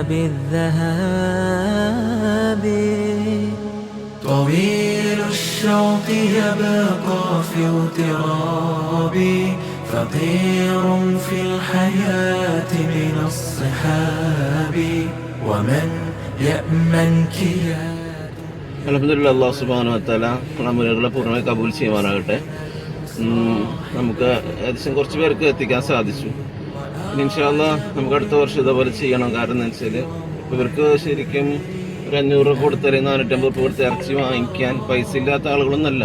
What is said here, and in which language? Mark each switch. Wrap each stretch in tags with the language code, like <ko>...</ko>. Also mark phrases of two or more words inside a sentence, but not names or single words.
<ar>بالذهاب طويل الشوق يبقى في اغتراب فقير في الحياة من الصحاب ومن يأمنك يا الحمد لله.</ar> <ml>അല്ലാഹു</ml> <ar>سبحانه وتعالى</ar> <ml>അമലുകളെ പൂർണ്ണമായി കബൂൽ ചെയ്യുവാനാകട്ടെ. നമുക്ക് ഏകദേശം കുറച്ച് പേർക്ക് എത്തിക്കാൻ സാധിച്ചു.</ml> <ar>إن شاء الله</ar> <ml>നമുക്ക് അടുത്ത വർഷം ഇതേപോലെ ചെയ്യണം. കാരണം എന്താ വെച്ചാൽ ഇവർക്ക് ശരിക്കും ഒരു 500 രൂപ കൊടുത്താൽ 450 രൂപ കൊടുത്ത് ഇറച്ചി വാങ്ങിക്കാൻ പൈസ ഇല്ലാത്ത ആളുകളൊന്നല്ല.</ml>